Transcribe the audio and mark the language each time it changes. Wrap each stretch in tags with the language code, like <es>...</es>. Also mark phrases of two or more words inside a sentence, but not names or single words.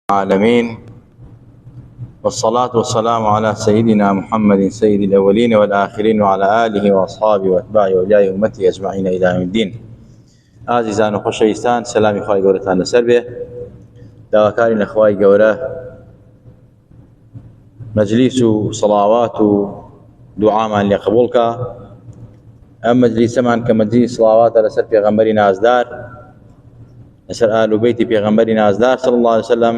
<ar>العالمين، والصلاة والسلام على سيدنا محمد سيد الأولين والآخرين وعلى آله وأصحابه وأتباعه وأولياء أمته أجمعين إلى يوم الدين.</ar> <ckb>عزیزان و خۆشەویستان، سەلامی خوای گەورەتان لەسەر بێ. داواکارین لە خوای گەورە مەجلیس و سەڵاوات و دوعامان لێ قبوڵ کە. ئەم مەجلیسەمان کە مەجلیس سەڵاواتە لەسەر پێغەمبەری نازدار، لەسەر ئال و بەیتی پێغەمبەری نازدار</ckb> <ar>صلی الله عليه وسلم.</ar>